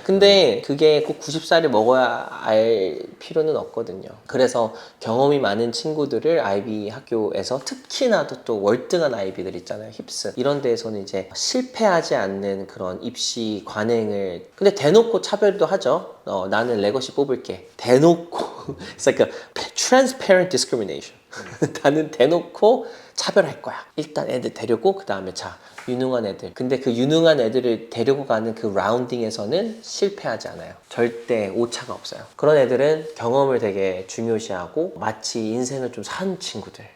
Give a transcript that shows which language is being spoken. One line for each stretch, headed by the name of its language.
Korean: 근데 그게 꼭 90살이 먹어야 알 필요는 없거든요. 그래서 경험이 많은 친구들을 아이비 학교에서, 특히나 또 월등한 아이비들 있잖아요, 힙스 이런 데에서는 이제 실패하지 않는 그런 입시 관행을, 근데 대놓고 차별도 하죠. 나는 레거시 뽑을게, 대놓고
English: it's like a transparent discrimination.
Korean: 나는 대놓고 차별할 거야. 일단 애들 데리고 그 다음에 자, 유능한 애들. 근데 그 유능한 애들을 데리고 가는 그 라운딩에서는 실패하지 않아요. 절대 오차가 없어요. 그런 애들은 경험을 되게 중요시하고 마치 인생을 좀 산 친구들.